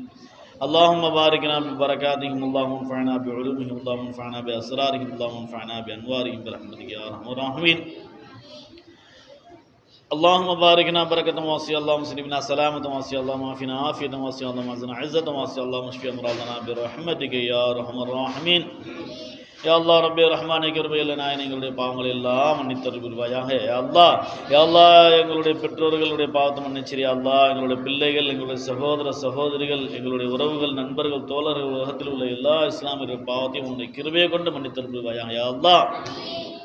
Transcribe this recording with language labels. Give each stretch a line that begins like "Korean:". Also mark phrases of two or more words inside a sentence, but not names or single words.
Arabic: اللهم باركنا ببركاتهم اللهم انفعنا بعلومهم اللهم انفعنا بأسرارهم اللهم انفعنا بأنوارهم برحمتك يا أرحم الراحمين. اللهم باركنا بركة واسعة اللهم سلمنا سلامة واسعة اللهم عافنا عافية واسعة اللهم اعزنا عزة واسعة اللهم اشف أمراضنا برحمتك يا أرحم الراحمين.
Tamil: யா அல்லாஹ் ரப்பே ரஹ்மானே கிருபையுள்ள நாயனே எங்களுடைய பாவங்கள் எல்லாம் மன்னித்தருள் புரிவாயாக. யா அல்லாஹ் எங்களுடைய பெற்றோர்களுடைய பாவத்தை மன்னிச்சிரு. யா அல்லாஹ் எங்களுடைய பிள்ளைகள் எங்களுடைய சகோதர சகோதரிகள் எங்களுடைய உறவுகள் நண்பர்கள் தோழர்கள் உலகத்தில் உள்ள எல்லா இஸ்லாமியர்கள் பாவத்தையும் உன்னுடைய கிருபையை கொண்டு மன்னித்தருள் புரிவாயாக.